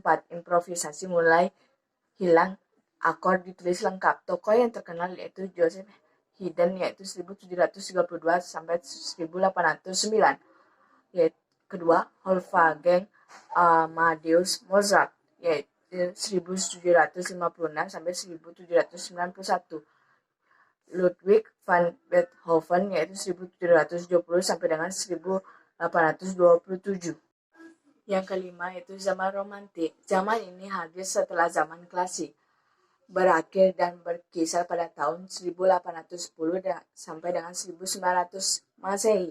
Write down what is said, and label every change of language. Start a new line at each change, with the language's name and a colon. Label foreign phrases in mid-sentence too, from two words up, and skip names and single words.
Indonesian: Improvisasi mulai hilang, akord ditulis lengkap. Tokoh yang terkenal yaitu Joseph Haydn, yaitu 1732 sampai 1809. Kedua, Wolfgang Amadeus Mozart, yaitu 1756 sampai 1791. Ludwig van Beethoven, yaitu 1770 sampai dengan 1827. Yang kelima yaitu zaman romantik. Zaman ini hadir setelah zaman klasik, berakhir dan berkisar pada tahun 1810 sampai dengan 1900 Masehi.